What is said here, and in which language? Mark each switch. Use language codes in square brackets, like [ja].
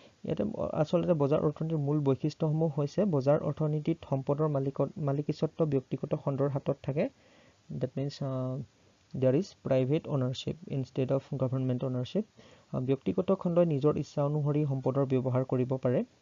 [as] ইয়াতে আচলতে বজাৰ অৰ্থনীতিৰ মূল বৈশিষ্ট্যসমূহ হৈছে বজাৰ অৰ্থনীতিত সম্পদৰ মালিকীস্বত্ব ব্যক্তিগত খণ্ডৰ হাতত থাকে। [en] That means there is private ownership instead of government ownership. [as] ব্যক্তিগত খণ্ডই নিজৰ ইচ্ছা অনুসৰি সম্পদৰ ব্যৱহাৰ কৰিব পাৰে।